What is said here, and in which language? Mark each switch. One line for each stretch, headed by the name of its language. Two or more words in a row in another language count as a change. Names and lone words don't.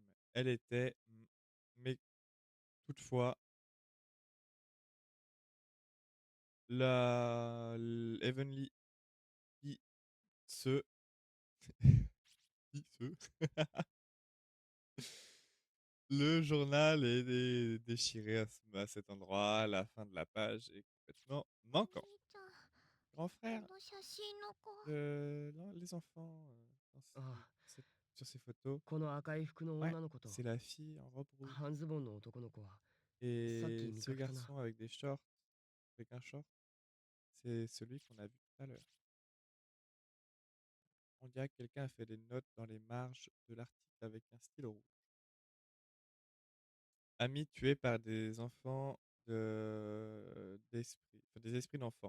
French: Elle était, mais toutefois, la l'Heavenly qui se qui se le journal est déchiré à cet endroit, la fin de la page est complètement
Japanese: お兄
French: manquant.
Japanese: ちゃん、
French: Grand
Japanese: こ
French: frère
Japanese: の写真の子、
French: les enfants, dans
Japanese: ああ、
French: sur ces photos,
Japanese: この赤い服の
French: ouais,
Japanese: 女の子と
French: c'est la fille en robe rouge
Japanese: 半ズボンの男の子はさっき
French: et
Japanese: 見
French: ce
Japanese: かけたな。
French: garçon avec des shorts, avec un short, c'est celui qu'on a vu tout à l'heure. On dirait que quelqu'un a fait des notes dans les marges de l'article avec un stylo rouge. Ami tué par des enfants d'esprit, enfin des esprits d'enfants.